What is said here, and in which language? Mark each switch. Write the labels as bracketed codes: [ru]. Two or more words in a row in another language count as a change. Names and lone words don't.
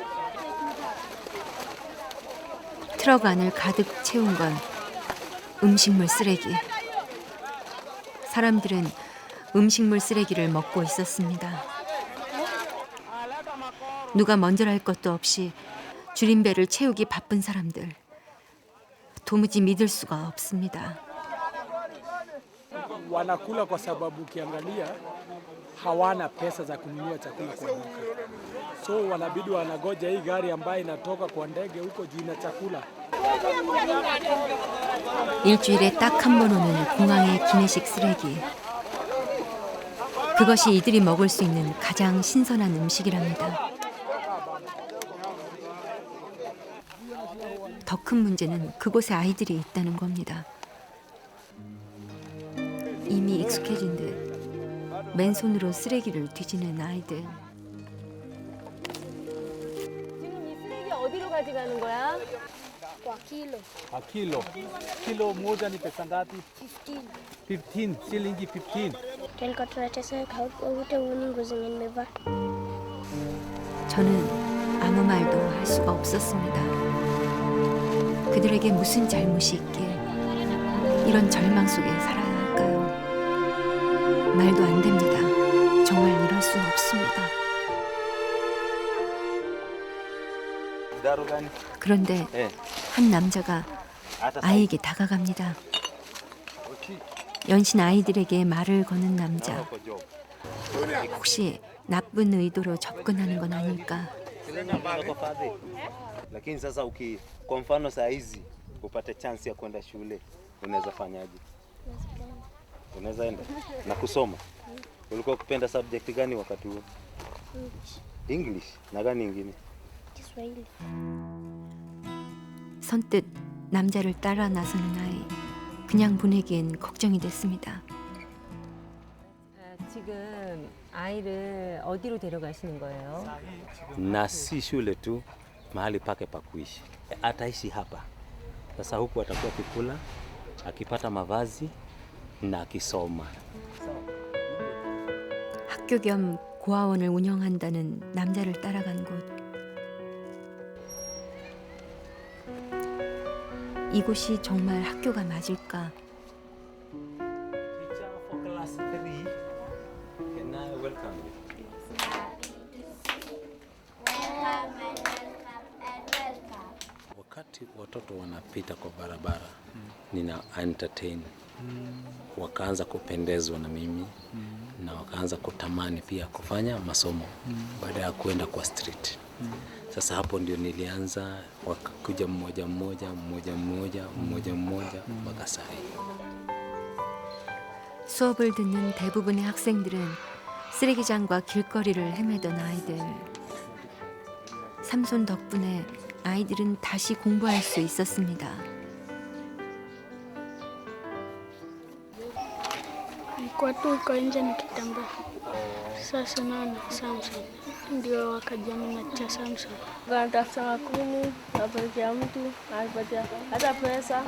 [ko] 트럭 안을 가득 채운 건 음식물 쓰레기. 사람들은 음식물 쓰레기를 먹고 있었습니다. 누가 먼저랄 것도 없이 줄임배를 채우기 바쁜 사람들. 도무지 믿을 수가 없습니다. [sw] Wanakula kwa sababu ukiangalia hawana pesa za kununua chakula kwa duka. So wanabidi wanagoja hii gari ambayo inatoka kwa ndege huko juu ina chakula. [ko] 일주일에 딱 한 번 오는 공항의 기내식 쓰레기. 그것이 이들이 먹을 수 있는 가장 신선한 음식이랍니다. 더 큰 문제는 그곳에 아이들이 있다는 겁니다. 이미 익숙해진 듯 맨손으로 쓰레기를 뒤지는 아이들. 지금 이 쓰레기 어디로 가져가는 거야? [sw] Kwa kilo A kilo. Kilo moja ni pesa ngapi? 15. 15, shilingi 15. Tulikuwa tunateseka huko wote, uone nguo zenye nimevaa. [ko] 저는 아무 말도 할 수가 없었습니다. 그들에게 무슨 잘못이 있기에 이런 절망 속에 살아야 할까요? 말도 안 됩니다. 정말 이럴 수는 없습니다. 그런데 한 남자가 아이에게 다가갑니다. 연신 아이들에게 말을 거는 남자. 혹시 나쁜 의도로 접근하는 건 아닐까? [sw] Lakini sasa kwa mfano saa hizi upate chance ya kwenda shule unaweza fanyaje? Unaweza enda na kusoma. Ulikuwa ukipenda subject gani wakati huo? English. Na gani nyingine? Kiswahili. [ko] 선뜻 남자를 따라 나서는 아이. 그냥 보내기엔 걱정이 됐습니다. 지금 아이를 어디로 데려가시는 거예요? [sw] Na si shule tu, mahali pake pa kuishi. Ataishi hapa. Sasa huku atakuwa akikula, akipata mavazi na akisoma. [ko] 학교 겸 고아원을 운영한다는 남자를 따라간 곳. 이곳이 정말 학교가 맞을까? [en] Teacher for class 3. Can I welcome you? [sw] Wakati watoto wanapita kwa barabara, nina entertain. Wakaanza kupendezwa na mimi na wakaanza kutamani pia kufanya masomo baada ya kuenda kwa street. Sasa hapo ndio nilianza, wakakuja mmoja mpaka saa hii. [ko] 수업을 듣는 대부분의 학생들은 쓰레기장과 길거리를 헤매던 아이들. 삼손 덕분에 아이들은 다시 공부할 수 있었습니다. [sw] Nilikuwa tu uko nje nikitembea. Sasa naona Samson ndio wakajamii cha Samson. Natafuta makuni, napelekea mtu, anapatia hata pesa.